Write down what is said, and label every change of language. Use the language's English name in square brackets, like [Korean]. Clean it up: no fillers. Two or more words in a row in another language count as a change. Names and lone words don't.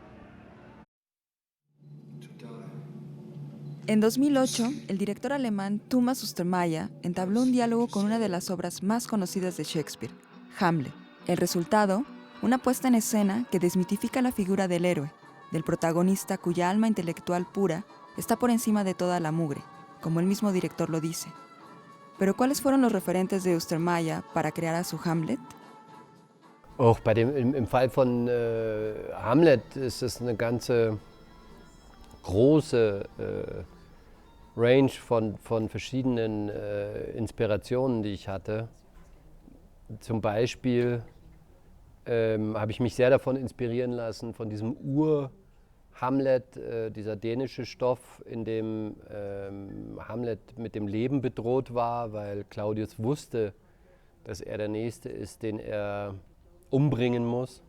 [Spanish] En 2008, el director alemán Thomas Ostermayer entabló un diálogo con una de las obras más conocidas de Shakespeare, Hamlet. El resultado, una puesta en escena que desmitifica la figura del héroe, del protagonista cuya alma intelectual pura está por encima de toda la mugre, como el mismo director lo dice. Pero ¿cuáles fueron los referentes de Ostermayer para crear a su Hamlet? [German] Auch im Fall von Hamlet ist es eine ganze große Range von verschiedenen Inspirationen, die ich hatte. Zum Beispiel habe ich mich sehr davon inspirieren lassen, von diesem Hamlet, dieser dänische Stoff, in dem Hamlet mit dem Leben bedroht war, weil Claudius wusste, dass er der Nächste ist, den er umbringen muss.